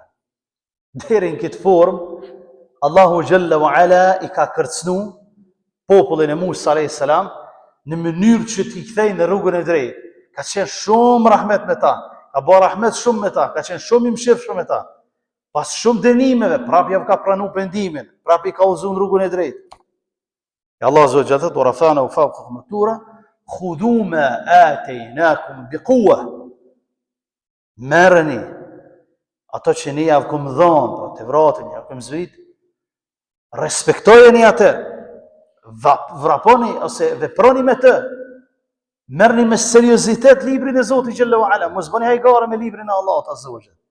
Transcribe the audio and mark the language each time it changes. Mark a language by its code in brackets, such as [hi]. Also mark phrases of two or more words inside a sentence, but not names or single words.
[sq] Deri në këtë formë Allahu [ar] جل وعلا [sq] i ka kërcënu popullin e Musa [ar] عليه السلام [sq] në mënyrë që t'i kthejnë në rrugën e drejtë. Ka qenë shumë rahmet me ta, ka bërë rahmet shumë me ta, ka qenë shumë i mëshirshëm me ta. Pas shumë dënimeve, prapë ja ka pranu pendimin, prapë i ka udhëzuar në rrugën e drejtë. E Allah [ar] عز وجل [sq] thot: [ar] "ورفعنا فوقكم الطور خذوا ما آتيناكم بقوة", [sq] merrni ato që ne ja kemi dhënë, pra Tevratin ja kemi zbrit, respektojeni atë, vraponi ose veproni me të, merrni me seriozitet librin e Zotit [ar] جل وعلا, [sq] mos bëni hajgare me librin e Allahut [ar] عز وجل.